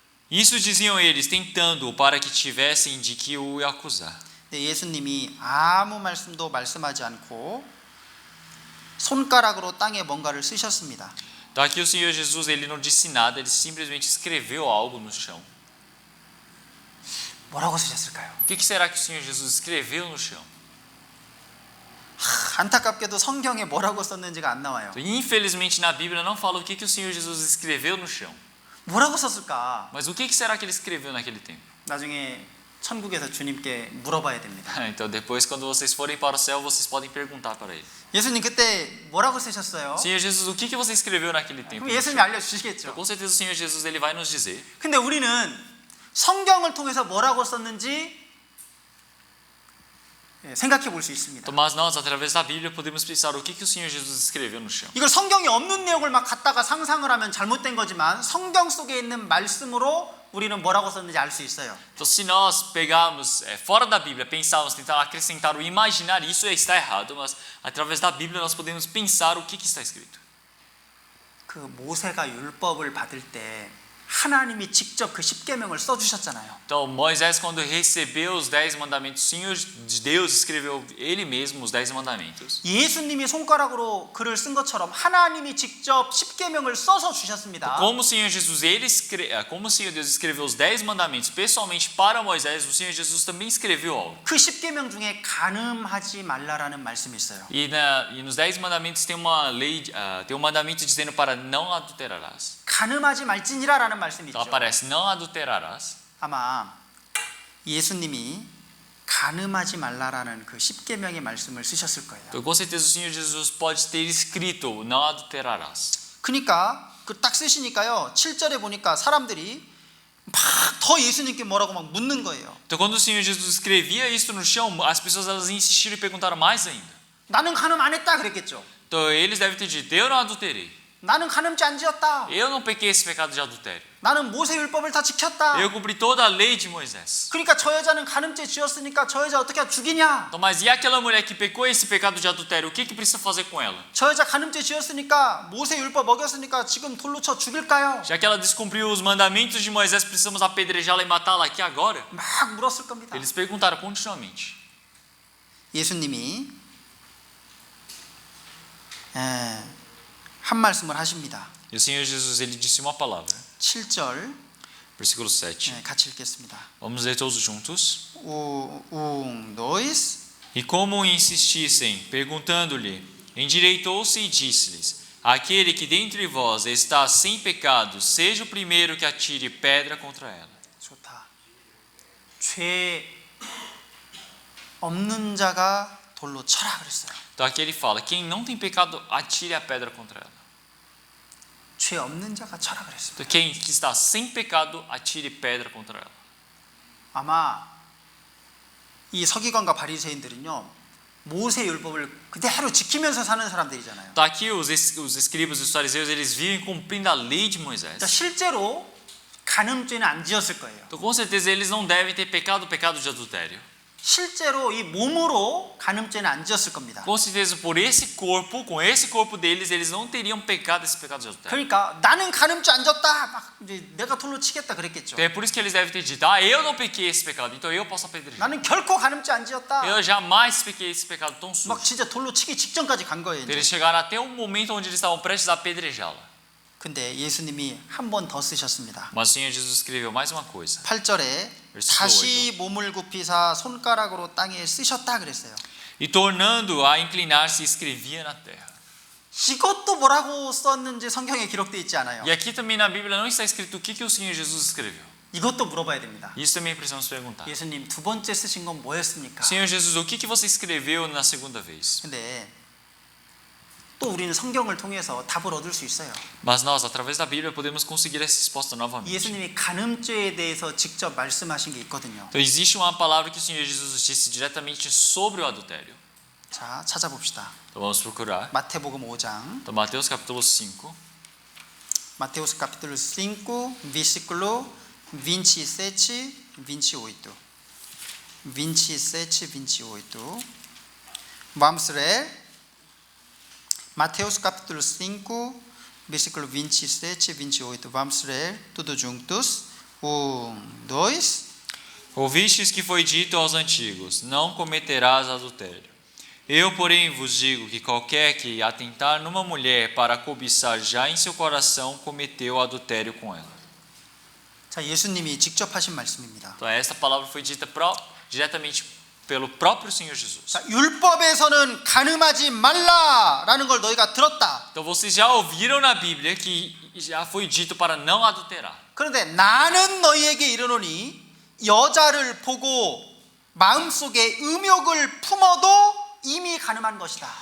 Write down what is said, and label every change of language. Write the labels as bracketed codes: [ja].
[pt] Isso diziam eles, tentando para que tivessem de que o acusar. [ko] 근데 예수님이 아무 말씀도 말씀하지 않고 손가락으로 땅에 뭔가를 쓰셨습니다. [pt] Então aqui o Senhor Jesus ele não disse nada, ele simplesmente escreveu algo no chão. [ko] 뭐라고 쓰셨을까요? [pt] O que será que o Senhor Jesus escreveu no chão? [ko] 안타깝게도 성경에 뭐라고 썼는지가 안 나와요. [pt] Então, infelizmente na Bíblia não fala o que o Senhor Jesus escreveu no chão. [ko] 뭐라고 썼을까? [pt] Mas o que será que ele escreveu naquele tempo? [ko] 나중에 천국에서 주님께 물어봐야 됩니다. [pt] Então depois quando vocês forem para o céu, vocês podem perguntar para ele. [ko] 예수님 그때 뭐라고 쓰셨어요? [pt] Senhor Jesus, o que você escreveu naquele tempo? [ko] 그럼 예수님이 알려주시겠죠. [pt] Com certeza o Senhor Jesus ele vai nos dizer. [ko] 근데 우리는 성경을 통해서 뭐라고 썼는지 생각해 볼 수 있습니다. [pt] Mas nós, através da Bíblia, podemos pensar o que o Senhor Jesus escreveu no chão. [ko] 이걸 성경에 없는 내용을 막 갖다가 상상을 하면 잘못된 거지만 성경 속에 있는 말씀으로 우리는 뭐라고 썼는지 알 수 있어요. [pt] Então, se nós pegarmos fora da Bíblia, pensarmos, tentar acrescentar ou imaginar, isso está errado, mas através da Bíblia nós podemos pensar o que está escrito. [ko] 그 모세가 율법을 받을 때 하나님이 직접 그 10계명을 써 주셨잖아요. [pt] Então, Moisés, quando recebeu os 10 mandamentos, o Senhor Deus escreveu ele mesmo os 10 mandamentos. [ko] 예수님이 손가락으로 글을 쓴 것처럼 하나님이 직접 10계명을 써서 주셨습니다. [pt] Como o Senhor Jesus, como o Senhor Deus escreveu os 10 mandamentos pessoalmente para Moisés, o Senhor Jesus também escreveu algo. [ko] 그 10계명 중에 간음하지 말라라는 말씀이 있어요. [pt] E nos 10 mandamentos tem uma lei, tem um mandamento dizendo para não adulterarás. [ko] 간음하지 말지니라라는 말씀이 [pt] Então [ko] 있죠. [pt] aparece não adulterarás. [ko] 아마 예수님이 간음하지 말라라는 그 10계명의 말씀을 쓰셨을 거예요. [pt] Então com certeza o Senhor Jesus pode ter escrito não adulterarás. [ko] 그러니까 그 딱 쓰시니까요. 7절에 보니까 사람들이 막 더 예수님께 뭐라고 막 묻는 거예요. [pt] Então quando o Senhor Jesus escrevia isso no chão, as pessoas elas insistiram e perguntaram mais ainda. [ko] 나는 간음 안 했다 그랬겠죠. [pt] Então eles devem ter dito, eu não adulterei. [ko] 나는 간음죄 안 지었다. [pt] Eu não pequei esse pecado de adultério. [ko] 나는 모세 율법을 다 지켰다. [pt] Eu cumpri toda a lei de Moisés. [ko] 그러니까 저 여자는 간음죄 지었으니까 저 여자 어떻게 죽이냐? [pt] Então, mas e aquela mulher que pecou esse pecado de adultério? O que precisa fazer com ela? [ko] 저 여자 간음죄 지었으니까 모세 율법 어겼으니까 지금 돌로 쳐 죽일까요? [pt] Já que ela descumpriu os mandamentos de Moisés, precisamos apedrejá-la e matá-la aqui agora? [ko] 막 물었을 겁니다. [pt] Eles perguntaram continuamente. [ko] 예수님이 한 말씀을 하십니다. [pt] E o Senhor Jesus, ele disse uma palavra. [ko] 7절 [pt] Versículo 7. [ko] 같이 읽겠습니다. [pt] Vamos ler todos juntos. dois. E como insistissem, perguntando-lhe, endireitou-se e disse-lhes: Aquele que dentre vós está sem pecado, seja o primeiro que atire pedra contra ela. [ko] 좋다. 죄 없는 자가 돌로 쳐라 그랬어요. [pt] Então aqui ele fala: quem não tem pecado, atire a pedra contra ela. [ko] 죄 없는 자가 쳐라 그랬습니다. [pt] Então quem que está sem pecado, atire pedra contra ela. [ko] 아마 이 서기관과 바리새인들은요 모세 율법을 그대로 지키면서 사는 사람들이잖아요. [pt] Tá aqui os escribas e os fariseus, eles vivem cumprindo a lei de Moisés. [ko] 그러니까 실제로 간음죄는 안 지었을 거예요. [pt] Então com certeza eles não devem ter pecado o pecado de adultério. [ko] 실제로 이 몸으로 간음죄는 안 지었을 겁니다. [pt] Com certeza por esse corpo, com esse corpo deles, eles não teriam pecado esse pecado de adultério. [ko] 그러니까 나는 간음죄 안 졌다. 막 이제 내가 돌로 치겠다 그랬겠죠. [pt] Então é por isso que eles devem ter dito: eu não pequei esse pecado, então eu posso apedrejar. [ko] 나는 결코 간음죄 안 지었다. [pt] Eu jamais pequei esse pecado tão sujo. [ko] 막 진짜 돌로 치기 직전까지 간 거예요. [pt] Então, eles [ko] 이제. [pt] chegaram até um momento onde eles estavam prestes a apedrejá-la. [ko] 근데 예수님이 한 번 더 쓰셨습니다. [pt] Mas o Senhor Jesus escreveu mais uma coisa. [ko] 8절에 다시 몸을 굽히사 손가락으로 땅에 쓰셨다 그랬어요. [pt] E tornando a inclinar-se, escrevia na terra. [ko] 이것도 뭐라고 썼는지 성경에 기록되어 있지 않아요. [pt] E aqui também na Bíblia não está escrito o que o Senhor Jesus escreveu. [ko] 이것도 물어봐야 됩니다. [pt] Isso também precisamos perguntar. [ko] 예수님 두 번째 쓰신 건 뭐였습니까? [pt] Senhor Jesus, o que você escreveu na segunda vez? [ko] 근데 또 우리는 성경을 통해서 답을 얻을 수 있어요. [pt] Mas nós, através da Bíblia, podemos conseguir essa resposta novamente. [ko] 예수님이 간음죄에 대해서 직접 말씀하신 게 있거든요. [pt] Então existe uma palavra que o Senhor Jesus disse diretamente sobre o adultério. [ko] 자, 찾아봅시다. [pt] Então vamos procurar. [ko] 마태복음 5장. [pt] Então Mateus capítulo 5. Mateus capítulo 5, versículo 27, 28. 27, 28. Vamos ler. Mateus capítulo 5, versículo 27, 28. Vamos ler tudo juntos. 1, 2. Ouvistes que foi dito aos antigos: não cometerás adultério. Eu, porém, vos digo que qualquer que atentar numa mulher para cobiçar já em seu coração cometeu adultério com ela. [ko] 자, 예수님이 직접 하신 말씀입니다. [pt] Então esta palavra foi dita diretamente pelo próprio Senhor Jesus. [ko] 자, 율법에서는 간음하지 말라라는 걸 너희가 들었다. [pt] Então vocês já ouviram na Bíblia que já foi dito para não adulterar. [ko] 그런데 나는 너희에게 이르노니 여자를 보고 마음속에 음욕을 품어도 이미 간음한 것이다.